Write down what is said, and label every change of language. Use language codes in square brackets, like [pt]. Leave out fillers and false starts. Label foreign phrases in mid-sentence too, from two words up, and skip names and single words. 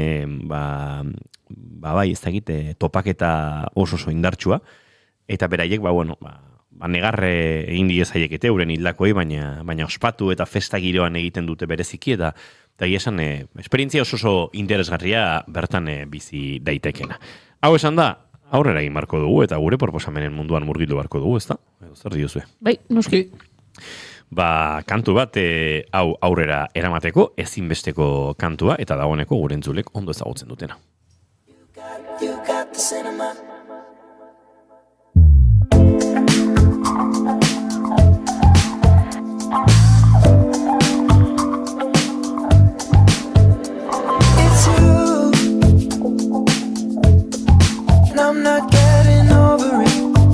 [eu] ez dakit topaketa oso indartsua, eta beraiek, negarre egin diezaiekete euren hildakoi, baina ospatu eta festa giroan egiten dute bereziki, eta esan, esperientzia oso interesgarria bertan bizi daitekena. Hau esan da, aurrera egin barko dugu, eta gure proposamenen munduan murgildu barko dugu, ez da? Zer diozue? Bai, noski. Kantu bat hau aurrera eramateko, ezinbesteko kantua, eta dagoeneko gure entzulek ondo ezagutzen dutena. [en] You got the cinema. It's you, and I'm not getting over it.